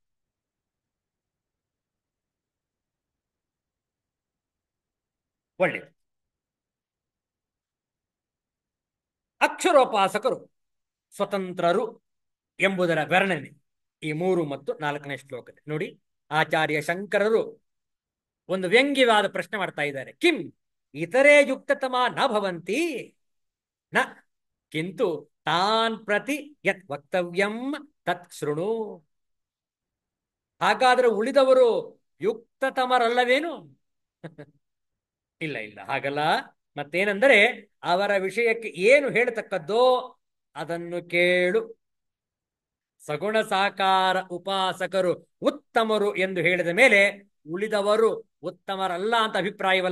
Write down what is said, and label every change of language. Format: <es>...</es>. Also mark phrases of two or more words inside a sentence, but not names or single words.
<kn>ಒಳ್ಳೆಯದು. ಅಕ್ಷರೋಪಾಸಕರು ಸ್ವತಂತ್ರರು ಎಂಬುದರ ವರ್ಣನೆ ಈ 3 ಮತ್ತು 4ನೇ ಶ್ಲೋಕದ. ನೋಡಿ, ಆಚಾರ್ಯ ಶಂಕರರು ಒಂದು ವ್ಯಂಗ್ಯವಾದ ಪ್ರಶ್ನೆ ಮಾಡ್ತಾ ಇದ್ದಾರೆ.</kn> <sa>ಕಿಂ ಇತರೇ ಯುಕ್ತತಮ ನ ಭವಂತಿ ನ ಕಿಂತು ತಾನ್ ಪ್ರತಿ ಯತ್ ವಕ್ತವ್ಯಂ ತತ್ ಶೃಣು.</sa> <kn>ಹಾಗಾದ್ರೆ ಉಳಿದವರು ಯುಕ್ತತಮರಲ್ಲವೇನು? ಇಲ್ಲ ಇಲ್ಲ, ಹಾಗಲ್ಲ. ಮತ್ತೇನೆಂದರೆ ಅವರ ವಿಷಯಕ್ಕೆ ಏನು ಹೇಳತಕ್ಕದ್ದೋ ಅದನ್ನು ಕೇಳು. ಸಗುಣ ಸಾಕಾರ ಉಪಾಸಕರು ಉತ್ತಮರು ಎಂದು ಹೇಳಿದ ಮೇಲೆ ಉಳಿದವರು ಉತ್ತಮರಲ್ಲ ಅಂತ ಅಭಿಪ್ರಾಯವಲ್ಲ.</kn>